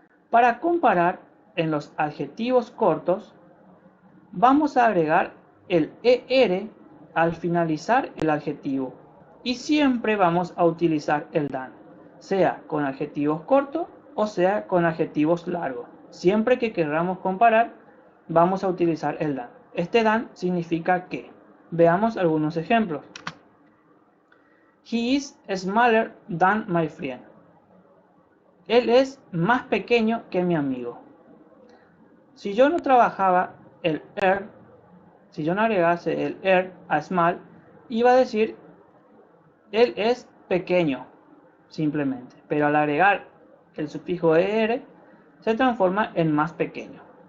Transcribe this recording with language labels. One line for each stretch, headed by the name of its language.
Spanish: Para comparar en los adjetivos cortos, vamos a agregar el ER al finalizar el adjetivo y siempre vamos a utilizar el than, sea con adjetivos cortos o sea con adjetivos largos. Siempre que queramos comparar, vamos a utilizar el than. Este than significa que. Veamos algunos ejemplos.
English: He is smaller than my friend.
Spanish: Él es más pequeño que mi amigo. Si yo no trabajaba el si yo no agregase el a small, iba a decir él es pequeño, simplemente. Pero al agregar el sufijo er, se transforma en más pequeño.